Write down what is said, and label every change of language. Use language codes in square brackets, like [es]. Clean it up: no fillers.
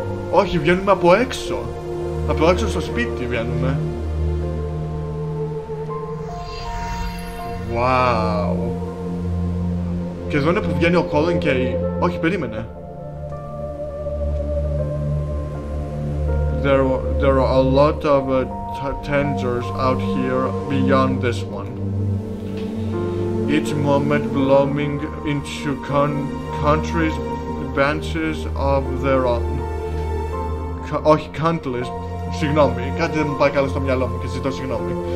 [el] Όχι, βγαίνουμε από έξω. Από έξω στο σπίτι βγαίνουμε. Wow. Και εδώ είναι που βγαίνει ο Colin και η... Όχι, περίμενε. [en] There are a lot of tangers out here beyond this one. Each moment blooming into countries, branches of their own. [el] Όχι, [en] countless. [el] Συγγνώμη, κάτι δεν μου πάει καλά στο μυαλό μου και ζητώ συγγνώμη.